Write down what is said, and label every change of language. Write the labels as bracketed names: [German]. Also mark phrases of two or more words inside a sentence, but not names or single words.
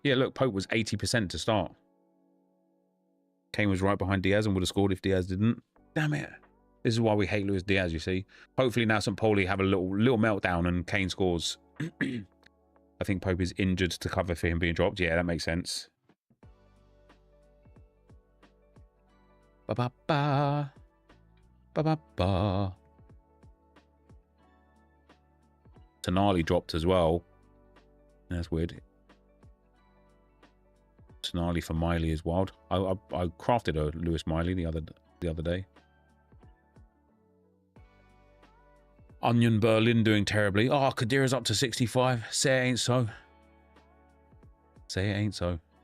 [English] Yeah, look, Pope was 80% to start. Kane was right behind Diaz and would have scored if Diaz didn't. Damn it. This is why we hate Luis Diaz, you see. Hopefully now St. Pauli have a little meltdown and Kane scores. I think Pope is injured to cover for him being dropped. Yeah, that makes sense. Ba-ba-ba. Ba-ba-ba. Tonali dropped as well. That's weird. Tonali for Miley is wild. I crafted a Lewis Miley the other day. Onion Berlin doing terribly. Oh, Kadira's up to 65. Say it ain't so. Say it ain't so.